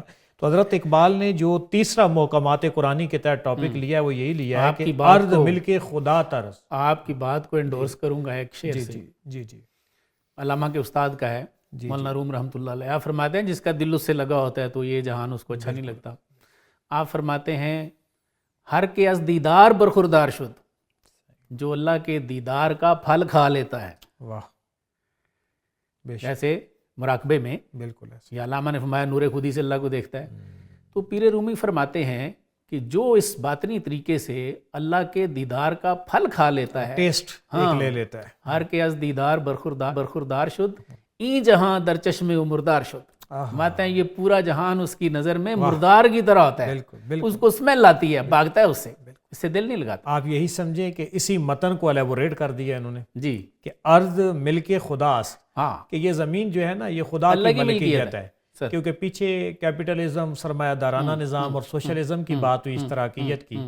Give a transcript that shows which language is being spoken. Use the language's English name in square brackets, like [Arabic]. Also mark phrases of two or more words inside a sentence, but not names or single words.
[Urdu] تو حضرت اقبال نے جو تیسرا محکمات قرآنی کے تحت ٹاپک لیا ہے وہ یہی لیا ہے کہ ارض مل کے خدا طرز۔ آپ کی بات کو انڈورس کروں گا ایک شعر سے، جی جی، علامہ کے استاد کا ہے، مولانا روم رحمۃ اللہ علیہ۔ آپ فرماتے ہیں جس کا دل اس سے لگا ہوتا ہے تو یہ جہان اس کو اچھا نہیں لگتا۔ آپ فرماتے ہیں [Persian] ہر کے از دیدار برخوردار شد، [Urdu] جو اللہ کے دیدار کا پھل کھا لیتا ہے۔ واہ، جیسے مراقبے میں، بالکل ایسے۔ یا علامہ نے فرمایا نور خودی سے اللہ کو دیکھتا ہے۔ تو پیر رومی فرماتے ہیں کہ جو اس باطنی طریقے سے اللہ کے دیدار کا پھل کھا لیتا ہے، ٹیسٹ ایک لے لیتا ہے، [Persian] ہر کے از دیدار برخوردار شد، ای جہاں در چشم و مردار شد۔ [Urdu] ماتے ہیں یہ پورا جہان اس کی نظر میں مردار کی طرح ہوتا ہے، اس کو اسمیل آتی ہے، بھاگتا ہے اس سے، اس سے دل نہیں لگاتا۔ آپ یہی سمجھیں کہ اسی متن کو الیبوریٹ کر دیا انہوں نے، جی، کہ ارض ملک خدا، کہ یہ زمین جو ہے نا یہ خدا کی ملکیت ہے، کیونکہ پیچھے کیپٹلزم، سرمایہ دارانہ نظام اور سوشلزم کی بات ہوئی، اشتراکیت کی۔